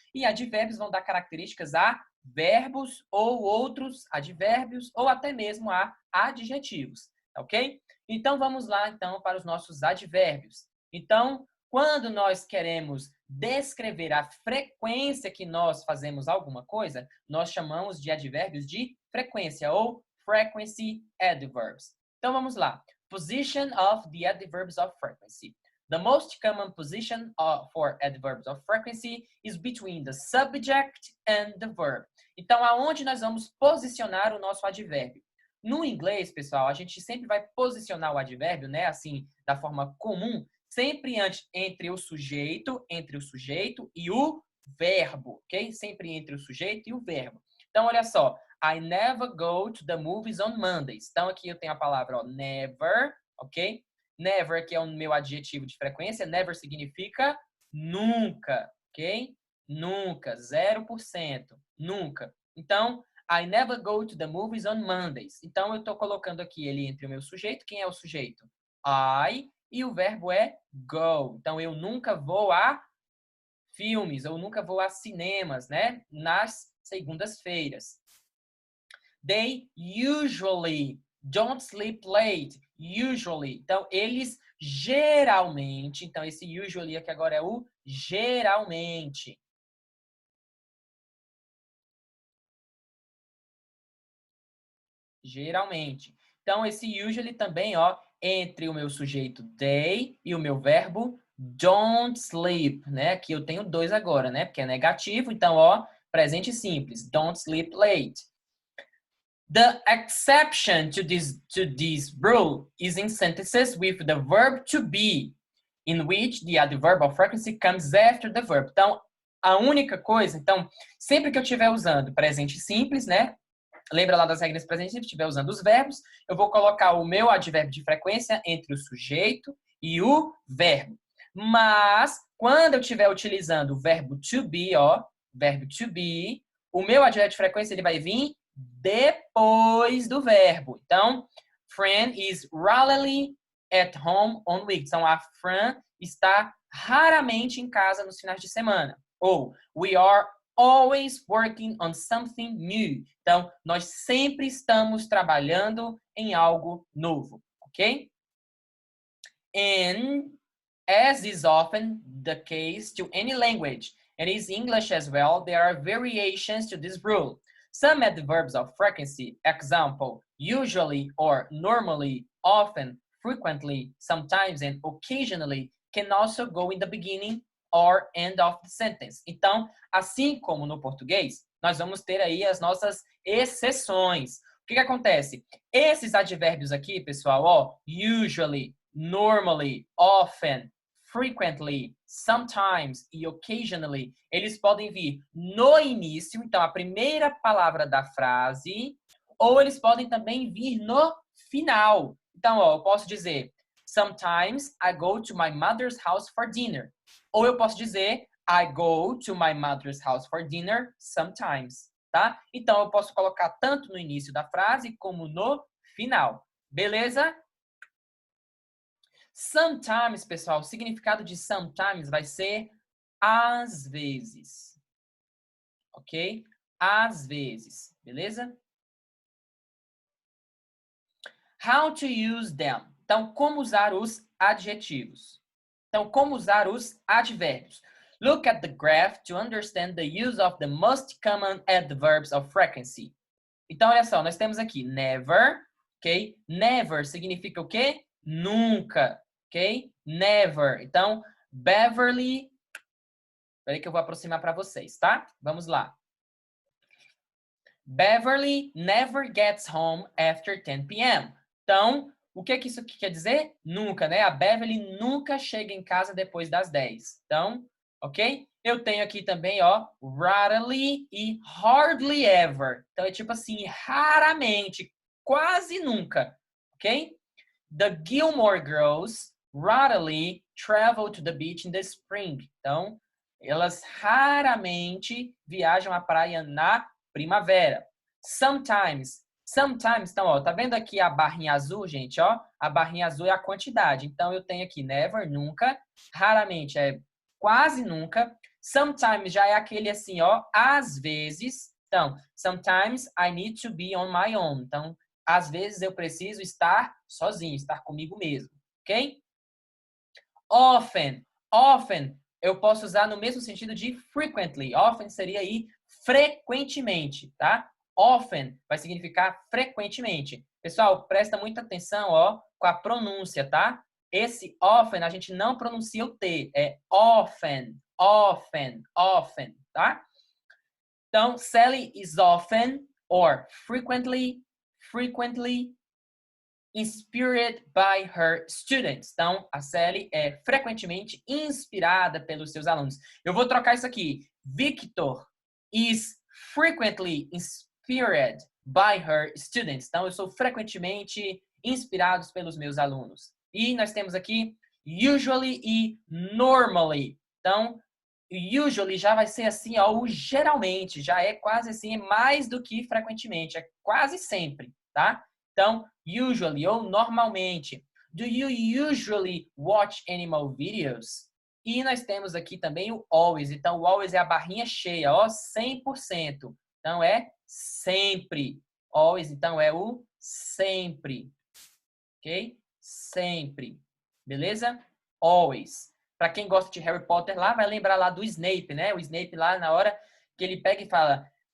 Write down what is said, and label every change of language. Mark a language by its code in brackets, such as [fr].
[pt] E advérbios vão dar características a verbos ou outros advérbios ou até mesmo a adjetivos, ok? Então vamos lá então para os nossos advérbios. Então, quando nós queremos descrever a frequência que nós fazemos alguma coisa, nós chamamos de advérbios de frequência ou frequency adverbs. Então vamos lá. [en] Position of the adverbs of frequency. The most common position for adverbs of frequency is between the subject and the verb. [pt] Então, aonde nós vamos posicionar o nosso advérbio? No inglês, pessoal, a gente sempre vai posicionar o advérbio, né, assim, da forma comum, sempre entre o sujeito e o verbo, ok? Sempre entre o sujeito e o verbo. Então, olha só. [en] I never go to the movies on Mondays. [pt] Então, aqui eu tenho a palavra, ó, never, ok? Never, que é o meu adjetivo de frequência. Never significa nunca, ok? Nunca, 0%. Nunca. [en] Então, I never go to the movies on Mondays. [pt] Então, eu estou colocando aqui ele entre o meu sujeito. Quem é o sujeito? I. E o verbo é go. Então, eu nunca vou a filmes, eu nunca vou a cinemas, né? Nas segundas-feiras. [en] They usually don't sleep late. [pt] Usually. Então, eles geralmente. Então, esse usually aqui agora é o geralmente. Geralmente. Então, esse usually também, ó, entre o meu sujeito they e o meu verbo don't sleep, né? Aqui eu tenho dois agora, né? Porque é negativo. Então, ó, presente simples. [en] Don't sleep late. The exception to this rule is in sentences with the verb to be, in which the adverb of frequency comes after the verb. [pt] Então, a única coisa, então, sempre que eu estiver usando presente simples, né? Lembra lá das regras presente simples, estiver usando os verbos, eu vou colocar o meu advérbio de frequência entre o sujeito e o verbo. Mas, quando eu estiver utilizando o verbo to be, ó, verbo to be, o meu advérbio de frequência ele vai vir depois do verbo. [en] Então, Fran is rarely at home on weeks. [pt] Então, a Fran está raramente em casa nos finais de semana. [en] Ou, we are always working on something new. [pt] Então, nós sempre estamos trabalhando em algo novo, ok? [en] And as is often the case to any language, and is English as well, there are variations to this rule. Some adverbs of frequency, example, usually or normally, often, frequently, sometimes, and occasionally, can also go in the beginning or end of the sentence. [pt] Então, assim como no português, nós vamos ter aí as nossas exceções. O que acontece? Esses advérbios aqui, pessoal, ó, usually, normally, often, frequently, sometimes e occasionally, eles podem vir no início, então a primeira palavra da frase, ou eles podem também vir no final. Então, ó, eu posso dizer [en] sometimes I go to my mother's house for dinner. [pt] Ou eu posso dizer [en] I go to my mother's house for dinner sometimes, tá? [pt] Então eu posso colocar tanto no início da frase como no final. Beleza? Sometimes, pessoal, o significado de sometimes vai ser às vezes. Ok? Às vezes. Beleza? [en] How to use them. [pt] Então, como usar os adjetivos. Então, como usar os advérbios. [en] Look at the graph to understand the use of the most common adverbs of frequency. [pt] Então, olha só, nós temos aqui never, ok? Never significa o quê? Nunca, ok? Never. Então, Beverly... Espera aí que eu vou aproximar para vocês, tá? Vamos lá. [en] Beverly never gets home after 10 p.m. [pt] Então, o que isso quer dizer? Nunca, né? A Beverly nunca chega em casa depois das 10. Então, ok? Eu tenho aqui também, ó, rarely e hardly ever. Então, é tipo assim, raramente, quase nunca, ok? [en] The Gilmore Girls rarely travel to the beach in the spring. [pt] Então, elas raramente viajam à praia na primavera. Sometimes. Então, ó, tá vendo aqui a barrinha azul, gente, ó? A barrinha azul é a quantidade. Então, eu tenho aqui never, nunca. Raramente é quase nunca. Sometimes já é aquele assim, ó, às vezes. [en] Então, sometimes I need to be on my own. [pt] Então, às vezes eu preciso estar sozinho, estar comigo mesmo, ok? Often. Often eu posso usar no mesmo sentido de frequently. Often seria aí frequentemente, tá? Often vai significar frequentemente. Pessoal, presta muita atenção, ó, com a pronúncia, tá? Esse often a gente não pronuncia o T, é often, often, often, tá? Então, [en] Sally is often or frequently frequently inspired by her students. [pt] Então, a Sally é frequentemente inspirada pelos seus alunos. Eu vou trocar isso aqui. [en] Victor is frequently inspired by her students. [pt] Então, eu sou frequentemente inspirado pelos meus alunos. E nós temos aqui usually e normally. Então, usually já vai ser assim, ó, o geralmente, já é quase assim, é mais do que frequentemente, é quase sempre, tá? Então, usually ou normalmente. [en] Do you usually watch animal videos? [pt] E nós temos aqui também o always. Então, o always é a barrinha cheia, ó, 100%. Então, é sempre. Always, então, é o sempre. Ok? Sempre. Beleza? Always. Para quem gosta de Harry Potter lá, vai lembrar lá do Snape, né? O Snape lá, na hora que ele pega e fala...